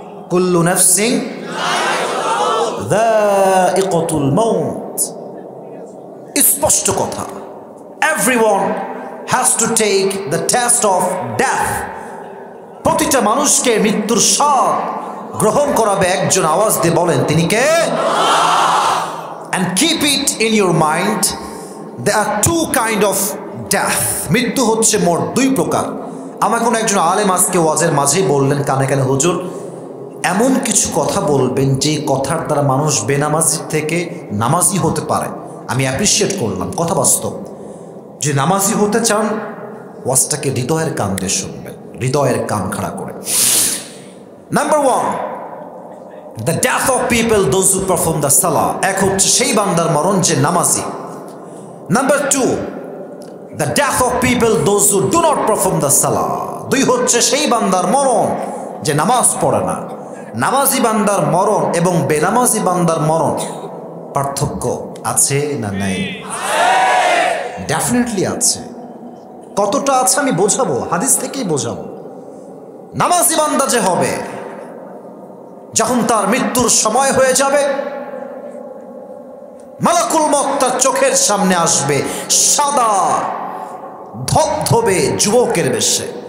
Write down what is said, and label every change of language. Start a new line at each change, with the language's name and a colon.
Arabic: কুল্লু নাফসিন যায়িকাতুল মাউত।
Bangla: স্পষ্ট কথা,
English: Everyone has to take the taste of death.
Bangla: প্রতিটা মানুষকে মৃত্যুর স্বাদ গ্রহণ করাবে একজন। আওয়াজ দিয়ে বলেন তিনি কে?
English: And keep it in your mind, there are two kind of death.
Bangla: মৃত্যু হচ্ছে মোট দুই প্রকার। আমার কোনো একজন আলেম আজকে ওয়াজের মাঝেই বললেন কানে কানে, হুজুর এমন কিছু কথা বলবেন যে কথার দ্বারা মানুষ বেনামাজি থেকে নামাজি হতে পারে। আমি অ্যাপ্রিসিয়েট করলাম, কথা বাস্তব। যে নামাজি হতে চান ওয়াজটাকে হৃদয়ের কান দিয়ে শুনবেন, হৃদয়ের কান খাড়া করে।
English: Number one, the death of people those who perform the salah.
Bangla: এক হচ্ছে সেই বান্দার মরণ যে নামাজি।
English: Number two, the death of people those who do not perform the salah.
Bangla: দুই হচ্ছে সেই বান্দার মরণ যে নামাজ পড়ে না। নামাজি বান্দার মরণ এবং বেনামাজি বান্দার মরণ পার্থক্য আছে না নাই? ডেফিনেটলি আছে। কতটা আছে আমি বোঝাবো, হাদিস থেকেই বোঝাবো। নামাজি বান্দা যে হবে, যখন তার মৃত্যুর সময় হয়ে যাবে, মালাকুল মউত তার চোখের সামনে আসবে সাদা ধবধবে যুবকের বেশে।